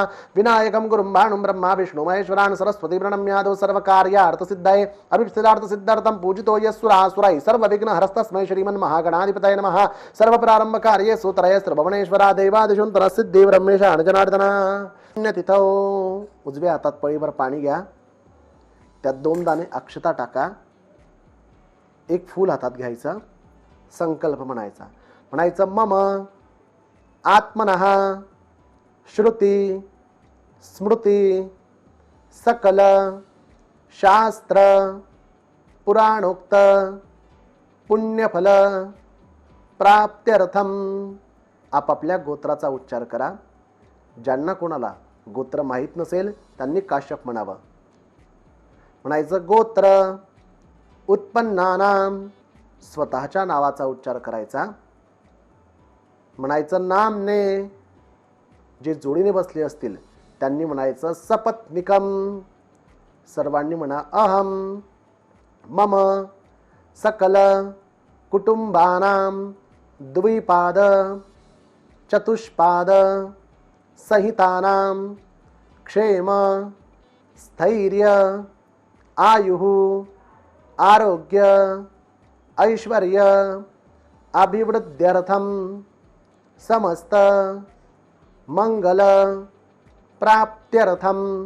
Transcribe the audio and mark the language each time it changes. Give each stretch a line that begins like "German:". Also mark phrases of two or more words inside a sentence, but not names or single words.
Sanskrit: विनायकं गुरुं भानुं ब्रह्मा विष्णु महेश्वरान् सरस्वती प्रणम्यादौ सर्वकार्यार्थसिद्धये अभीष्टदार्थसिद्धार्थं पूजितो यस्सुरासुरैः सर्वविघ्नहरस्तस्मै श्रीमन्महागणाधिपतये नमः। सर्वप्रारम्भकार्येषु त्रयस्त्र भुवनेश्वरा देवादिषु सिद्धि ब्रह्मेशान जनार्दना।
Marathi: तिथं उजव्या हातात पळीभर पाणी घ्या, त्यात 2 दाणे अक्षता टाका, एक फूल हातात घ्यायचं, संकल्प म्हणायचा.
Sanskrit: म्हणायचं मम आत्मनः श्रुती स्मृती सकल शास्त्र पुराणोक्त पुण्यफल प्राप्त्यर्थम.
Marathi: आपापल्या गोत्राचा उच्चार करा. ज्यांना कोणाला गोत्र माहीत नसेल त्यांनी काश्यप म्हणावं. म्हणायचं
Sanskrit: गोत्र उत्पन्नानाम,
Marathi: स्वतःच्या नावाचा उच्चार करायचा. म्हणायचं नामने, जे जोडीने बसले असतील त्यांनी म्हणायचं सपत्निकम.
Sanskrit: सर्वांनी म्हणा अहम मम सकल कुटुंबानां द्विपाद चतुष्पाद सहितानां क्षेम स्थैर्य आयुः आरोग्य ऐश्वर्य अभिवृद्ध्यर्थम समस्त मंगल प्राप्त्यर्थम